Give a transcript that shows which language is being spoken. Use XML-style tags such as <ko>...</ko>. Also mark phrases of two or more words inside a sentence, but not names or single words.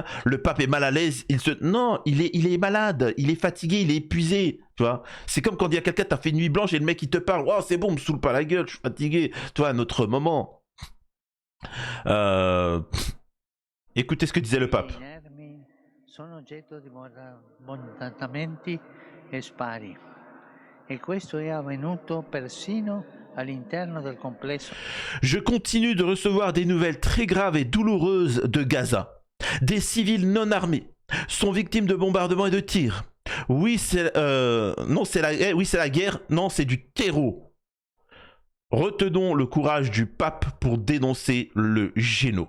<fr>Le pape est mal à l'aise. Non, il est malade, il est fatigué, il est épuisé. Tu vois, c'est comme quand il y a quelqu'un, t'as fait une nuit blanche et le mec il te parle. Oh, c'est bon, me saoule pas la gueule, je suis fatigué. Tu vois, à notre moment. Écoutez ce que disait le pape.</fr> <it>Sono oggetto di bombardamenti e spari, e questo è avvenuto persino all'interno del complesso.</it> <fr>Je continue de recevoir des nouvelles très graves et douloureuses de Gaza. Des civils non armés sont victimes de bombardements et de tirs. Oui, c'est la guerre. Non, c'est du terreau. Retenons le courage du pape pour dénoncer le géno.</fr>